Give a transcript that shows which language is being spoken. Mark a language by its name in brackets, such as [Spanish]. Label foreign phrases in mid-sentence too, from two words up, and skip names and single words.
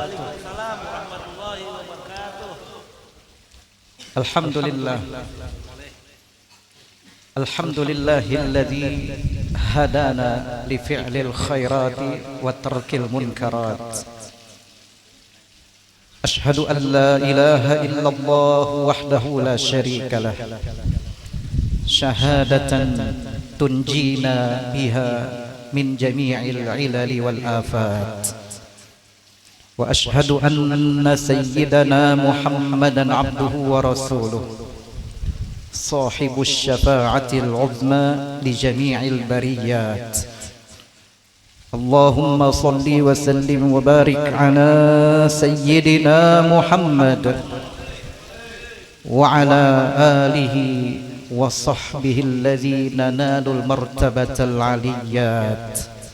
[Arabic] Alhamdulillah. الحمد لله الذي هدانا لفعل الخيرات وترك المنكرات. أشهد أن لا إله إلا الله وحده لا شريك له. شهادة تنجينا بها من جميع العلل والآفات. وأشهد أن سيدنا محمدا عبده ورسوله صاحب الشفاعة العظمى لجميع البريات. اللهم صل وسلم وبارك على سيدنا محمد وعلى آله وصحبه الذين نالوا المرتبة العالية.